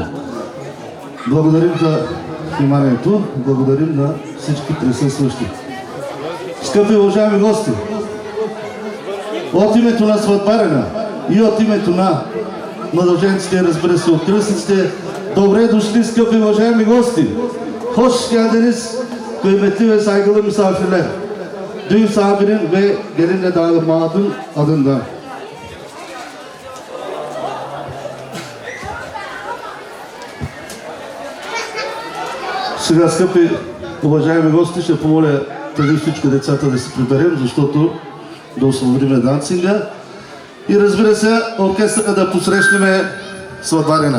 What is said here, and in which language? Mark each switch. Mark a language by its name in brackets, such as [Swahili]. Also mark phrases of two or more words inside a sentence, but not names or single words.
[Bulgarian] Благодарим за вниманието, благодарим на всички присъстващи. Скъпи уважаеми гости, от името на сватбарена и от името на младоженците, разбира се, от кръстниците, добре дошли, скъпи уважаеми гости. [Turkish] Хош geldiniz, kıymetli ve saygılı misafirler. Düğün sahibinin ve gelinle damadın adından. [Bulgarian] Сега, скъпи уважаеми гости, ще помоля преди всичко децата да се приберем, защото да освободим дансинга. И разбира се, оркестъра да посрещнем сватбарина.